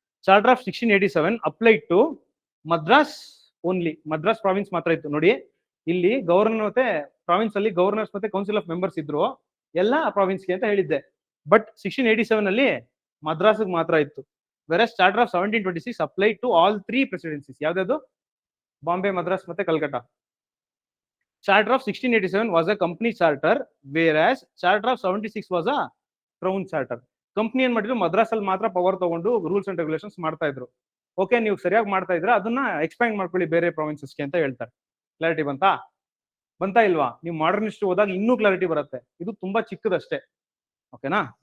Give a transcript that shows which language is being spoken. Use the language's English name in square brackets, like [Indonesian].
[English] charter of 1687 applied to Madras only, [Kannada] Madras province ಮಾತ್ರ ಇತ್ತು. ನೋಡಿ ಇಲ್ಲಿ ಗವರ್ನರ್ ಮತ್ತೆ ಪ್ರಾವಿನ್ಸ್ ಅಲ್ಲಿ ಗವರ್ನರ್ಸ್ ಮತ್ತೆ ಕೌನ್ಸಿಲ್ ಆಫ್ ಮೆಂಬರ್ಸ್ ಇದ್ರು ಎಲ್ಲ ಪ್ರಾವಿನ್ಸ್ಗೆ ಅಂತ ಹೇಳಿದ್ದೆ. ಬಟ್ 1687 ಅಲ್ಲಿ ಮದ್ರಾಸ್ಗೆ ಮಾತ್ರ ಇತ್ತು. [English] Whereas charter of 1726 applied to all 3 presidencies. [Kannada] ಯಾವ್ದು? ಬಾಂಬೆ, ಮದ್ರಾಸ್ ಮತ್ತೆ Kalkatta. [English] Charter of 1687 was a company charter, whereas Charter of 76 was a crown charter. [Kannada] Company ಏನ್ ಮಾಡಿದ್ರು, ಮದ್ರಾಸ್ ಅಲ್ಲಿ ಮಾತ್ರ ಪವರ್ ತಗೊಂಡು ರೂಲ್ಸ್ ಅಂಡ್ ರೆಗ್ಯುಲೇಷನ್ಸ್ ಮಾಡ್ತಾ ಇದ್ರು. ಓಕೆ, ನೀವು ಸರಿಯಾಗಿ ಮಾಡ್ತಾ ಇದ್ರೆ ಅದನ್ನ ಎಕ್ಸ್ಪ್ಯಾಂಡ್ ಮಾಡ್ಕೊಳ್ಳಿ ಬೇರೆ ಪ್ರಾವಿನ್ಸಸ್ಗೆ ಅಂತ ಹೇಳ್ತಾರೆ. ಕ್ಲಾರಿಟಿ ಬಂತಾ ಇಲ್ವಾ? ನೀವು ಮಾಡರ್ನ್ ಹಿಸ್ಟ್ರಿ ಹೋದಾಗ ಇನ್ನೂ ಕ್ಲಾರಿಟಿ ಬರುತ್ತೆ. ಇದು ತುಂಬಾ ಚಿಕ್ಕದಷ್ಟೇ. ಓಕೆನಾ?